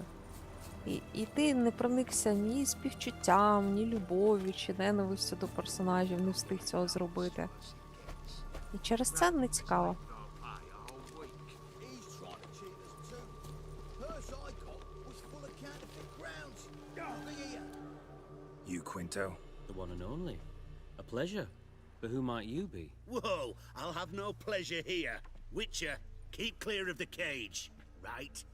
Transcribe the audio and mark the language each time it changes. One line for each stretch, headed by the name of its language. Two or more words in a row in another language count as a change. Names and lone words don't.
Ukrainian: І ти не проникся ні співчуттям, ні любов'ю, чи ненавистю до персонажів, не встиг цього зробити. І через це не цікаво.
English: You, Quinto? The one and only. A pleasure. But who might you be? Whoa, I'll have no pleasure here. Witcher, keep clear of the cage, right?